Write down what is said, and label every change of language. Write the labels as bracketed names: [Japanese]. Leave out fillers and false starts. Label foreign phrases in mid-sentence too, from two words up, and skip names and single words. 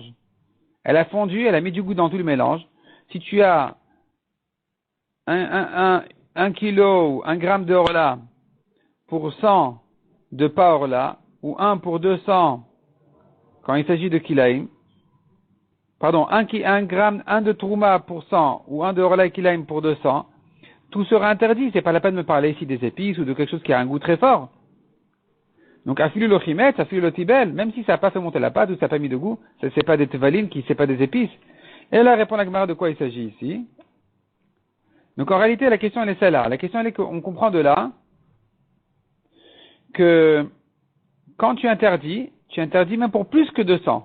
[French] Elle a fondu, elle a mis du goût dans tout le mélange. Si tu as un kilo ou 1 gramme de orla pour 100 de pas orla, ou 1 pour 200 quand il s'agit de kilaim, pardon, 1 de trouma pour 100 ou 1 de orla et kilaim pour 200, tout sera interdit. C'est pas la peine de me parler ici des épices ou de quelque chose qui a un goût très fort. Donc, [Hebrew] אפילו לא חימצה, אפילו לא תיבלה, [French] même si ça n'a pas fait monter la pâte ou ça n'a pas mis de goût, c'est pas des tevalines, c'est pas des épices. Et là, répond la Gemara de quoi il s'agit ici. Donc, en réalité, la question, elle est celle-là. La question, elle est qu'on comprend de là que quand tu interdis même pour plus que 200.